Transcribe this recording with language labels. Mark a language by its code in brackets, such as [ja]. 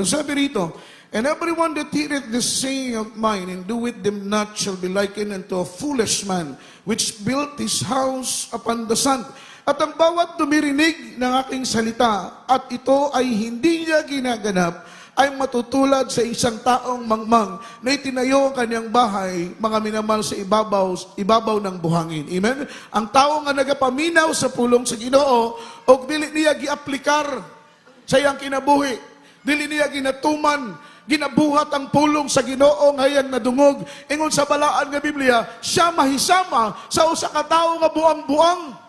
[tl] Ang sabi rito, [en] and everyone that heareth this saying of mine and doeth them not shall be likened unto a foolish man, which built his house upon the sand. [tl] At ang bawat dumirinig ng aking salita at ito ay hindi niya ginaganap, ay matutulad sa isang taong mangmang na itinayo ang kanyang bahay, mga minamahal, sa ibabaw ng buhangin. Amen? [ceb] Ang tao nga nagapaminaw sa pulong sa Ginoo, o dili niya giaplikar sa iyang kinabuhi, dili niya ginatuman, ginabuhat ang pulong sa Ginoo ngayon na dungog. Ingon sa balaan nga Biblia, siya mahisama sa usa ka tawo nga buang-buang.